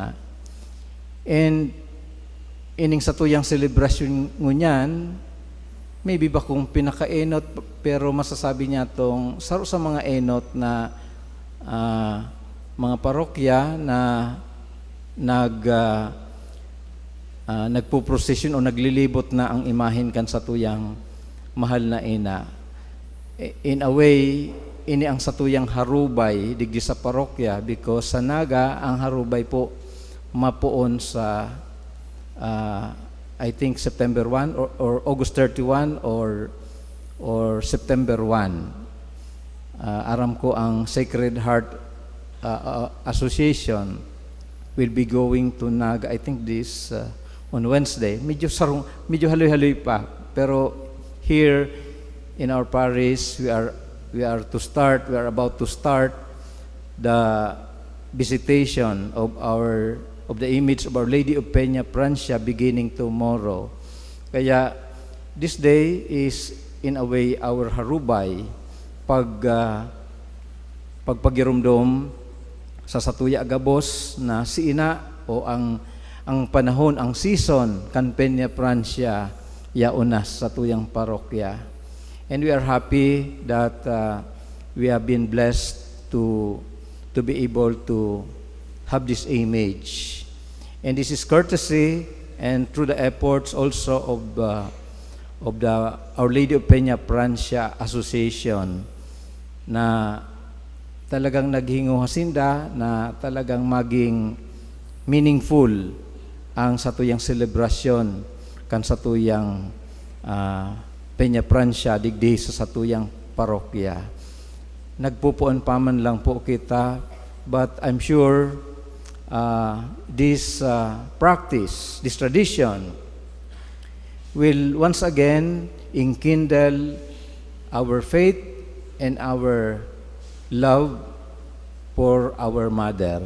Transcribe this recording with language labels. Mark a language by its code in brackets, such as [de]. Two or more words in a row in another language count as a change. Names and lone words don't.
[bik] And ining sa tuyang celebration ngunyan, maybe ba kung pinakaenot, pero masasabi niya tong saro sa mga enot na mga parokya na nagpuprosesyon o naglilibot na ang imahen kan sa tuyang mahal na ina. [en] In a way, [bik] ini ang satuyang harubay digdi sa parokya, because sa Naga ang harubay po mapuon sa [en] I think September 1 or August 31 or September 1. [bik] Aram ko [en] ang Sacred Heart Association will be going to Naga, I think this on Wednesday. [bik] Medyo haloy-haloy pa. [en] Pero here in our parish, we are about to start the visitation of the image of Our Lady of Penafrancia beginning tomorrow. [bik] Kaya [en] this day is in a way our [bik] harubay pagpagirumdom sa satuya agabos na si ina o ang panahon, ang season kan Penafrancia yaunas sa tuyang parokya. [en] And we are happy that we have been blessed to be able to have this image. And this is courtesy and through the efforts also of the Our Lady of Penafrancia Association [bik] na talagang naghingo hasinda na talagang maging meaningful ang satuyang selebrasyon kan satuyang Penafrancia digdi sa satuyang parokya. Nagpupuan pa man lang po kita, [en] but I'm sure this practice, this tradition will once again enkindle our faith and our love for our mother.